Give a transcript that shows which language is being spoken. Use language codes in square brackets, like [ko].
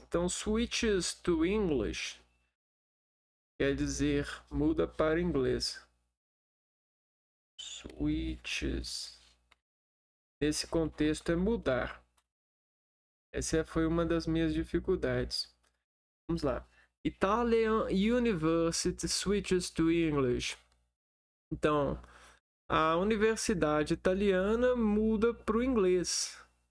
[pt] Então, [en] switches to English [pt] quer dizer muda para o inglês. Switches. Nesse contexto é mudar. Essa foi uma das minhas dificuldades. Vamos lá. [en] Italian University switches to English. [pt] Então, a universidade italiana muda para o inglês.